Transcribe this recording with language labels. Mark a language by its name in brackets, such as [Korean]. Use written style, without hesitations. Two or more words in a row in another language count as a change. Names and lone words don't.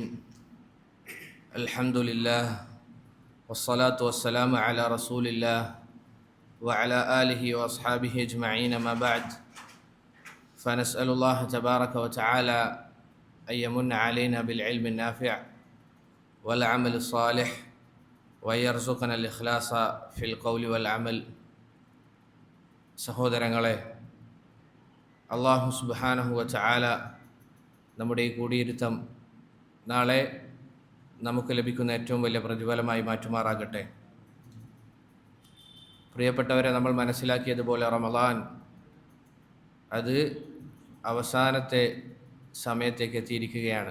[Arabic] الحمد لله والصلاة والسلام على رسول الله وعلى آله وأصحابه أجمعين. ما بعد، فنسأل الله تبارك وتعالى أن يمن علينا بالعلم النافع والعمل الصالح وأن يرزقنا الإخلاص في القول والعمل. [Malayalam] സഹോദരങ്ങളെ, [Arabic] الله سبحانه وتعالى [Malayalam] നമ്മുടെ ഈ കൂടിയിരുത്തം നാളെ നമുക്ക് ലഭിക്കുന്ന ഏറ്റവും വലിയ പ്രതിഫലമായി മാറ്റുമാറാകട്ടെ. പ്രിയപ്പെട്ടവരെ, നമ്മൾ മനസ്സിലാക്കിയതുപോലെ റമളാൻ അത് അവസാനത്തെ സമയത്തേക്ക് എത്തിയിരിക്കുകയാണ്.